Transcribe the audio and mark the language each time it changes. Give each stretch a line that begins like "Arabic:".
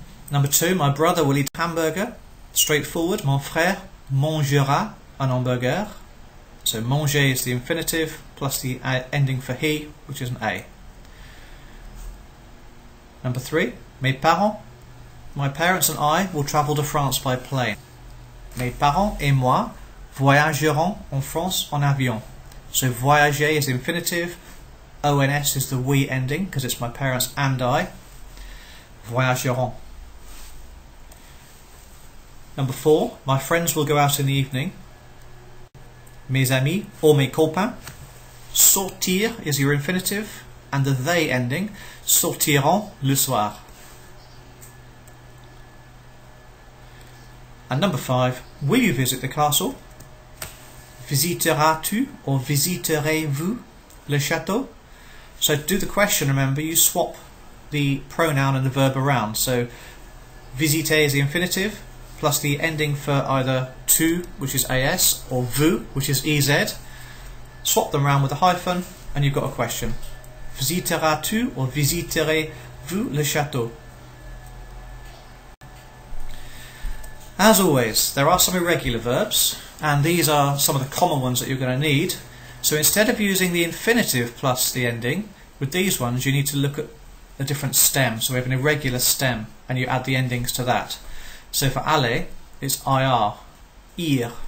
English: Number two, my brother will eat a hamburger. Straightforward,
French: mon frère mangera un hamburger.
English: So manger is the infinitive plus the ending for he, which is an A. Number three, mes parents. My parents and I will travel to France by plane.
French: Mes parents et moi voyagerons en France en avion.
English: So voyager is the infinitive, ONS is the we ending because it's my parents and I. Voyagerons. Number four, my friends will go out in the evening.
French: Mes amis or mes copains.
English: Sortir is your infinitive and the they ending.
French: Sortiront le soir.
English: And number five, will you visit the castle?
French: Visiteras-tu or visiterez-vous le château?
English: So to do the question, remember, you swap the pronoun and the verb around. So visiter is the infinitive, plus the ending for either tu, which is AS, or vous, which is EZ. Swap them around with a hyphen, and you've got a question.
French: Visiteras-tu or visiterez-vous le château?
English: As always, there are some irregular verbs, and these are some of the common ones that you're going to need. So instead of using the infinitive plus the ending, with these ones you need to look at a different stem. So we have an irregular stem, and you add the endings to that. So for aller, it's IR. Ir.